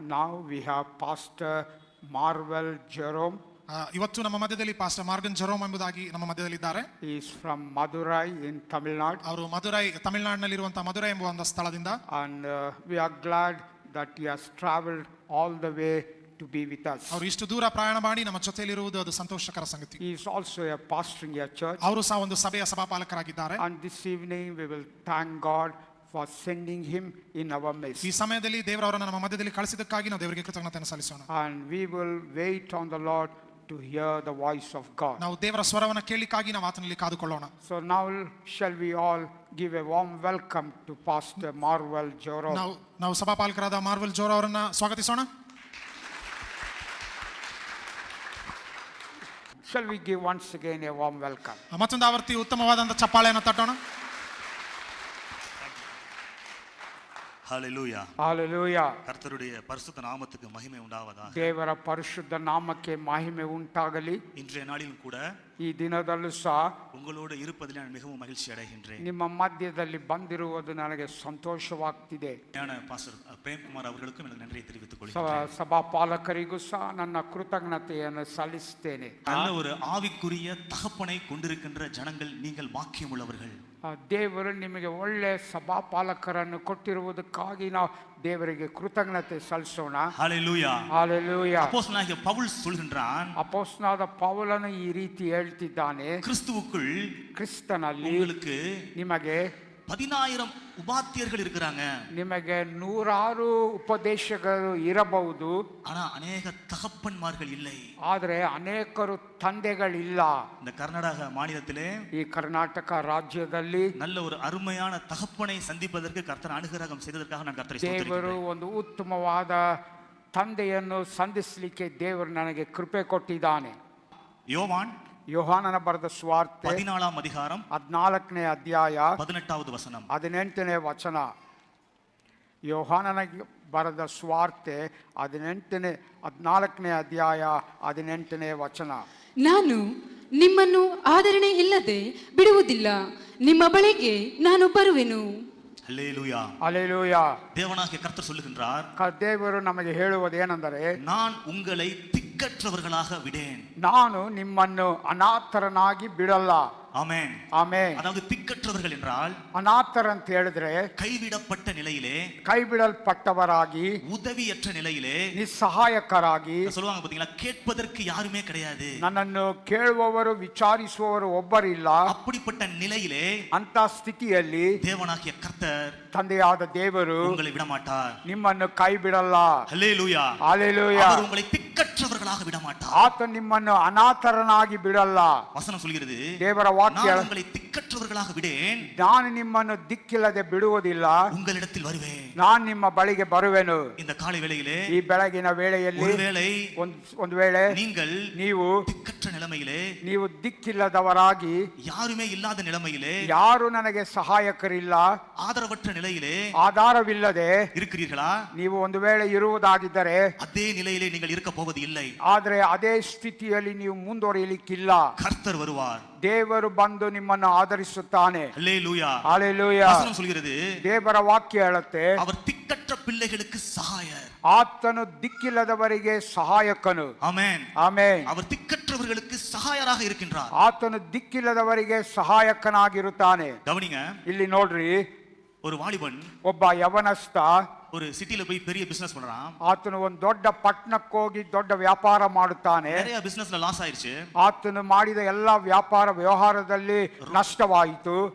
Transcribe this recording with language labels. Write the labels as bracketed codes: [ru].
[en] now we have Pastor Marvel Jerome. [kn] ಇವತ್ತು ನಮ್ಮ ಮಧ್ಯದಲ್ಲಿ ಪಾಸ್ಟರ್ ಮಾರ್ಗನ್ ಜೆರೋಮ್ ಎಂಬುದಾಗಿ ನಮ್ಮ ಮಧ್ಯದಲ್ಲಿದ್ದಾರೆ. [en] He is from Madurai in Tamil Nadu. [kn] ಅವರು ಮದುರೈ ತಮಿಳುನಾಡಿನಲ್ಲಿರುವಂತಹ ಮದುರೈ ಎಂಬ ಒಂದು ಸ್ಥಳದಿಂದ. [en] And we are glad that he has traveled all the way to be with us. [kn] ಅವರು ಇಷ್ಟು ದೂರ ಪ್ರಯಾಣ ಮಾಡಿ ನಮ್ಮ ಜೊತೆಯಲ್ಲಿರುವುದು ಅದು ಸಂತೋಷಕರ ಸಂಗತಿ. [en] He is also a pastor in a church. [kn] ಅವರು ಸಹ ಒಂದು ಸಭೆಯ ಸಭಾಪಾಲಕರಾಗಿದ್ದಾರೆ. [en] And this evening we will thank God for sending him in our midst. [kn] ಈ ಸಮಯದಲ್ಲಿ ದೇವರವರನ್ನು ನಮ್ಮ ಮಧ್ಯದಲ್ಲಿ ಕಳಿಸಿದ್ದಕ್ಕಾಗಿ ನಾವು ದೇವರಿಗೆ ಕೃತಜ್ಞತೆಯನ್ನು ಸಲ್ಲಿಸೋಣ. [en] And we will wait on the Lord to hear the voice of God. [kn] ನಾವು ದೇವರ ಸ್ವರವನ್ನು ಕೇಳಲಿಕ್ಕಾಗಿ ನಾವು ಆತನಲ್ಲಿ ಕಾದುಕೊಳ್ಳೋಣ. [en] So now shall we all give a warm welcome to Pastor Marvel Jerome. [kn] ನಾವು ಸಭಾಪಾಲಕರಾದ ಮಾರ್ವೆಲ್ ಜೋರೋ ಅವರನ್ನು ಸ್ವಾಗತಿಸೋಣ. [en] Shall we give once again a warm welcome? [kn] ಮತ್ತೊಂದು ಆವರ್ತಿ ಉತ್ತಮವಾದಂತಹ ಚಪ್ಪಾಳೆಯನ್ನು ತಟ್ಟೋಣ. [ta] ஹல்லேலூயா [en] Hallelujah. [ta] கர்த்தருடைய பரிசுத்த நாமத்துக்கு மகிமை உண்டாவதாக. [kn] ದೇವರ ಪರಿಶುದ್ಧ ನಾಮಕ್ಕೆ ಮಹಿಮೆ ಉಂಟಾಗಲಿ. [ta] இன்றைய நாளிலும் கூட [kn] ಈ ದಿನದಲ್ಲೂ ಸಹ [ta] உங்களோடு இருப்பதில் நான் மிகவும் மகிழ்ச்சி அடைகின்றேன். [kn] ನಿಮ್ಮ ಮಧ್ಯದಲ್ಲಿ ಬಂದಿರುವುದು ನನಗೆ ಸಂತೋಷವಾಗ್ತಿದೆ. [ta] பாஸ்டர் பிரேம்குமார் அவர்களுக்கும் எனக்கு நன்றியை தெரிவித்துக் கொள்கிறேன். [kn] ಸಭಾಪಾಲಕರಿಗೂ ಸಹ ನನ್ನ ಕೃತಜ್ಞತೆಯನ್ನು ಸಲ್ಲಿಸುತ್ತೇನೆ. [ta] நல்ல ஒரு ஆவிக்குரிய தகப்பனை கொண்டிருக்கின்ற ஜனங்கள் நீங்கள் பாக்கியம் உள்ளவர்கள். [kn] ದೇವರು ನಿಮಗೆ ಒಳ್ಳೆ ಸಭಾಪಾಲಕರನ್ನು ಕೊಟ್ಟಿರುವುದಕ್ಕಾಗಿ ನಾವು ದೇವರಿಗೆ ಕೃತಜ್ಞತೆ ಸಲ್ಲಿಸೋಣ. [ta] ஹல்லேலூயா ஹalleluya. அப்போஸ்தலனாகிய பவுல் சொல்கின்றான், [kn] ಅಪೊಸ್ತಲನಾದ ಪೌಲನು ಈ ರೀತಿ ಹೇಳ್ತಿದ್ದಾನೆ, [ta] கிறிஸ்துவுக்குள் [kn] ಕ್ರಿಸ್ತನಲ್ಲಿ [ta] உங்களுக்கு [kn] ನಿಮಗೆ [ta] 10000 உபாத்தியர்கள் இருக்கிறாங்க. [kn] ನಿಮಗೆ 100 ಉಪದೇಶಗಳು ಇರಬಹುದು, [ta] ஆனா अनेக தகப்பன்மார்கள் இல்லை. [kn] ಆದರೆ ಅನೇಕರು ತಂದೆಗಳಿಲ್ಲ. [ta] இந்த கர்நாடக மாநிலத்திலே [kn] ಈ ಕರ್ನಾಟಕ ರಾಜ್ಯದಲ್ಲಿ [ta] நல்ல ஒரு அருமையான தகப்பனை சந்திப்பதற்கு கர்த்தர் அனுகிரகம் செய்ததற்காக நான் கர்த்தரை [kn] ದೇವರು [ta] ஸ்தோத்திரிக்கிறேன். [kn] ಒಂದು ಉತ್ತಮವಾದ ತಂದೆಯನ್ನು ಸಂಧಿಸಲಿಕ್ಕೆ ದೇವರು ನನಗೆ ಕೃಪೆ ಕೊಟ್ಟಿದ್ದಾನೆ. [ta] யோவான் [kn] ಯೋಹಾನನ ಬರೆದ ಸುವಾರ್ತೆ [ta] 14 அதிகாரம் [kn] 14ನೇ ಅಧ್ಯಾಯ [ta] 18வது வசனம். [kn] 18ನೇ ವಚನ. ಯೋಹಾನನ ಬರೆದ ಸುವಾರ್ತೆ 14ನೇ ಅಧ್ಯಾಯ 18ನೇ ವಚನ. ನಾನು ನಿಮ್ಮನ್ನು ಆದರಣೆ ಇಲ್ಲದೆ ಬಿಡುವುದಿಲ್ಲ, ನಿಮ್ಮ ಬಳಿಗೆ ನಾನು ಬರುವೆನು. [ta] அல்லேலூயா [kn] ಹಲ್ಲೆಲೂಯಾ. [ta] தேவனாகிய கர்த்தர் சொல்லுகின்றார், [kn] ದೇವರು ನಮಗೆ ಹೇಳುವುದೇನೆಂದರೆ, [ta] நான் உங்களை திக்கற்றவர்களாக விடேன். [kn] ನಾನು ನಿಮ್ಮನ್ನು ಅನಾಥರನಾಗಿ ಬಿಡಲ್ಲ. [ta] ஆமென் [kn] ಆಮೆನ್. [ta] அதாவது திக்கற்றவர்கள் என்றால் [kn] ಅನಾಥರ ಅಂತ ಹೇಳಿದ್ರೆ [ta] கைவிடப்பட்ட நிலையிலே, [kn] ಕೈ ಬಿಡಲ್ಪಟ್ಟವರಾಗಿ, [ta] உதவியற்ற நிலையிலே, [kn] ನಿಸ್ಸಹಾಯಕರಾಗಿ, [ta] சொல்லுவாங்க பாத்தீங்களா, கேட்பதற்கு யாருமே கிடையாது, [kn] ನನ್ನನ್ನು ಕೇಳುವವರು ವಿಚಾರಿಸುವವರು ಒಬ್ಬರಿಲ್ಲ. [ta] அப்படிப்பட்ட நிலையிலே [kn] ಅಂತ ಸ್ಥಿತಿಯಲ್ಲಿ [ta] தேவனாகிய கர்த்தர் [kn] ತಂದೆಯಾದ ದೇವರು [ta] உங்களை விடமாட்டார். [kn] ನಿಮ್ಮನ್ನು ಕೈ ಬಿಡಲ್ಲ. [ta] ஹல்லேலூயா [kn] ಹಲ್ಲೆಲೂಯಾ. [ta] அவர் உங்களை திக்கற்றவர்களாக விடமாட்டார். [kn] ಆತ ನಿಮ್ಮನ್ನು ಅನಾಥರನಾಗಿ ಬಿಡಲ್ಲ. [ta] வசனம் சொல்கிறது, [kn] ದೇವರ ವಾಕ್ಯ, [ta] நான் உங்களை திக்கற்றவர்களாக விடேன், [kn] ನಾನು ನಿಮ್ಮನ್ನು ದಿಕ್ಕಿಲ್ಲದೆ ಬಿಡುವುದಿಲ್ಲ, [ta] உங்களிடத்தில் வருவேன். [kn] ನಾನು ನಿಮ್ಮ ಬಳಿಗೆ ಬರುವೆನು. [ta] இந்த காலை வேளையிலே, [kn] ಈ ಬೆಳಗಿನ ವೇಳೆಯಲ್ಲಿ [ta] ஒருவேளை [kn] ಒಂದು ವೇಳೆ [ta] நீங்கள் [kn] ನೀವು [ta] திக்கற்ற நிலைமையிலே, [kn] ನೀವು ದಿಕ್ಕಿಲ್ಲದವರಾಗಿ, [ta] யாருமே இல்லாத நிலைமையிலே, [kn] ಯಾರು ನನಗೆ ಸಹಾಯಕರಿಲ್ಲ, [ta] ஆதரவற்ற நிலையிலே [kn] ಆಧಾರವಿಲ್ಲದೆ [ta] இருக்கிறீர்களா? [kn] ನೀವು ಒಂದು ವೇಳೆ ಇರುವುದಾಗಿದ್ದರೆ [ta] அதே நிலையிலே நீங்கள் இருக்க போவது இல்லை. [kn] ಆದರೆ ಅದೇ ಸ್ಥಿತಿಯಲ್ಲಿ ನೀವು ಮುಂದುವರಿಯಲಿಕ್ಕಿಲ್ಲ. [ta] கர்த்தர் வருவார். [kn] ದೇವರು ಬಂದು ನಿಮ್ಮನ್ನು ಆಧರಿಸುತ್ತಾನೆ. [ta] அல்லேலூயா [kn] ಹಲ್ಲೆಲೂಯಾ. [ta] வசனம் சொல்கிறது, [kn] ದೇವರ ವಾಕ್ಯ ಹೇಳುತ್ತೆ, [ta] அவர் திக்கற்ற பிள்ளைகளுக்கு சகாயர். [kn] ಆತನು ದಿಕ್ಕಿಲ್ಲದವರಿಗೆ ಸಹಾಯಕನು. [ta] ஆமென் [kn] ಆಮೆನ್. [ta] அவர் திக்கற்றவர்களுக்கு சகாயராக இருக்கின்றார். [kn] ಆತನು ದಿಕ್ಕಿಲ್ಲದವರಿಗೆ ಸಹಾಯಕನಾಗಿರುತ್ತಾನೆ. [ta] கவனிங்க, [kn] ಇಲ್ಲಿ ನೋಡ್ರಿ, [ta] ஒரு வாலிபன் [kn] ಒಬ್ಬ ಯವನಸ್ಥ [ta] ஒரு சிட்டில போய் பெரிய பிசினஸ் பண்றான். [kn] ಆತನು ಒಂದು ದೊಡ್ಡ ಪಟ್ಟಣಕ್ಕೆ ಹೋಗಿ ದೊಡ್ಡ ವ್ಯಾಪಾರ ಮಾಡುತ್ತಾನೆ. [ta] நிறைய பிசினஸ்ல லாஸ் ஆயிருச்சு. [kn] ಆತನು ಮಾಡಿದ ಎಲ್ಲ ವ್ಯಾಪಾರ ವ್ಯವಹಾರದಲ್ಲಿ ನಷ್ಟವಾಯಿತು.